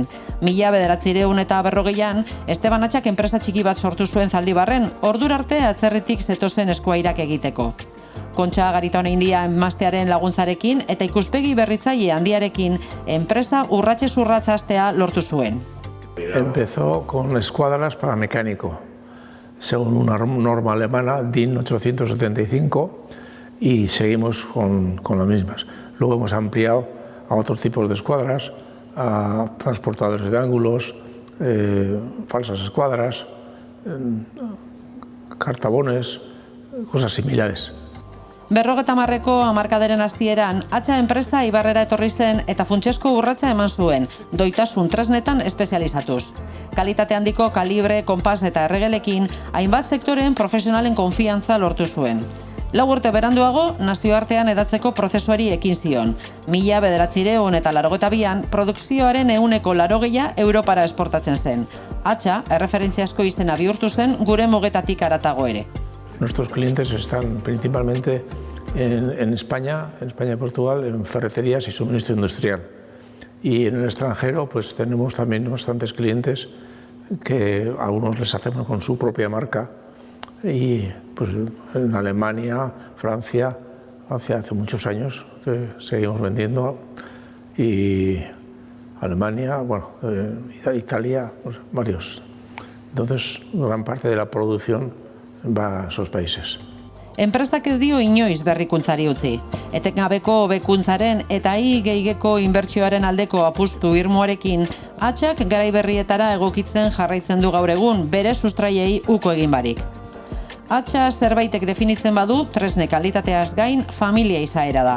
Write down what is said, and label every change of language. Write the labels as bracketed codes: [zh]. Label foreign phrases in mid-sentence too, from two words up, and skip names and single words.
[eu] 1940an, Esteban Hatxak enpresa txiki bat sortu zuen Zaldibarren, ordura arte atzerritik zetozen eskuairak egiteko. Kontxa Garitaone India emaztearen laguntzarekin eta ikuspegi berritzaile handiarekin enpresa urratsez urrats hastea lortu zuen. [es] Empezó con escuadras para mecánico, según una norma alemana DIN 875, y seguimos con las mismas. Luego hemos ampliado a otros tipos de escuadras, a transportadores de ángulos, falsas escuadras, cartabones, cosas similares. [eu] 50ko hamarkadaren hasieran, Hatxa enpresa Eibarrera etorri zen eta funtsezko urratsa eman zuen, doitasun tresnetan espezializatuz. Kalitate handiko kalibre, konpas eta erregelekin, hainbat sektoreen profesionalen konfiantza lortu zuen. 4 urte beranduago, nazioartean edatzeko prozesuari ekin zion. 1982an, produkzioaren 80% Europara esportatzen zen. Hatxa, erreferentziazko izena bihurtu zen gure mugetatik haratago ere. [es] Nuestros clientes están principalmente en España y Portugal, en ferreterías y suministro industrial. Y en el extranjero pues tenemos también bastantes clientes que algunos les hacemos con su propia marca. Y pues en Alemania, Francia hace muchos años que seguimos vendiendo. Y Alemania, bueno, Italia, pues varios. Entonces, gran parte de la producción va a esos países. [eu] Enpresak ez dio inoiz berrikuntzari utzi. Etengabeko hobekuntzaren eta gehiegeko inbertsioaren aldeko apustu irmoarekin, Hatxak garai berrietara egokitzen jarraitzen du gaur egun bere sustraiei uko egin barik. Hatxa zerbaitek definitzen badu, tresne kalitateaz gain familia izaera da.